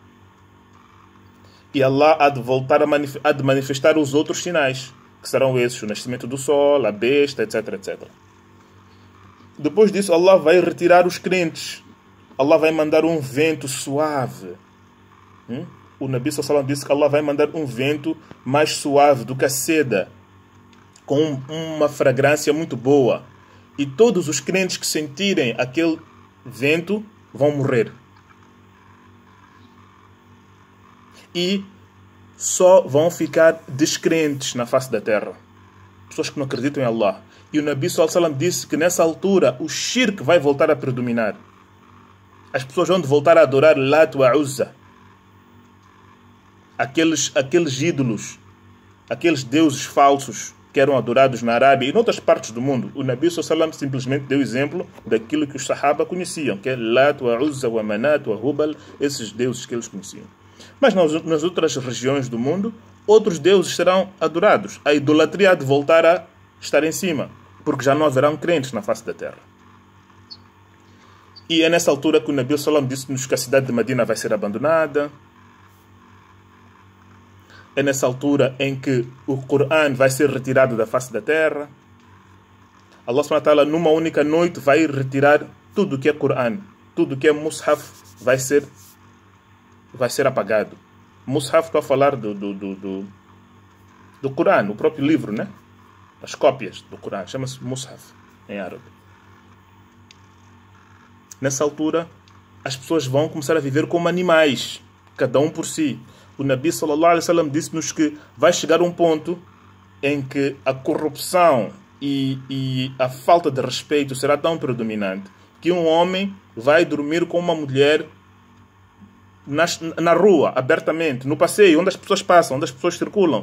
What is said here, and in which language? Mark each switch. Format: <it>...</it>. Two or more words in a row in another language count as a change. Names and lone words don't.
<pt>E Allah há de voltar há de manifestar os outros sinais, que serão esses: o nascimento do sol, a besta, etc, etc. Depois disso, Allah vai retirar os crentes. Allah vai mandar um vento suave. O</pt> <ar>نبي صلى الله عليه وسلم</ar> <pt>disse que Allah vai mandar um vento mais suave do que a seda, com uma fragrância muito boa. E todos os crentes que sentirem aquele vento vão morrer. E só vão ficar descrentes na face da terra. Pessoas que não acreditam em Allah. E o</pt> <ar>نبي صلى الله عليه وسلم</ar> <pt>disse que nessa altura o shirk vai voltar a predominar. As pessoas vão voltar a adorar Lat wa Uzza. Aqueles ídolos, aqueles deuses falsos que eram adorados na Arábia e em outras partes do mundo. O</pt> <ar>نبي صلى الله عليه وسلم</ar> <pt>simplesmente deu exemplo daquilo que os Sahaba conheciam, que é Lat wa Uzza wa Manat wa Hubal, esses deuses que eles conheciam. Mas nas outras regiões do mundo, outros deuses serão adorados. A idolatria há de voltar a estar em cima, porque já não haverão crentes na face da terra. E é nessa altura que o</pt> <ar>نبي صلى الله عليه وسلم</ar> <pt>disse-nos que a cidade de Medina vai ser abandonada. É nessa altura em que o Coran vai ser retirado da face da terra.</pt> <ar>الله سبحانه وتعالى,</ar> <pt>numa única noite, vai retirar tudo que é Coran, tudo que é Mus'haf vai ser apagado. Mus'haf, estou a falar do Coran, o próprio livro, né? As cópias do Coran, chama-se Mus'haf em árabe. Nessa altura, as pessoas vão começar a viver como animais, cada um por si. O Nabi sallallahu alaihi wasallam disse-nos que vai chegar um ponto em que a corrupção e a falta de respeito será tão predominante que um homem vai dormir com uma mulher na rua, abertamente, no passeio, onde as pessoas passam, onde as pessoas circulam.</pt>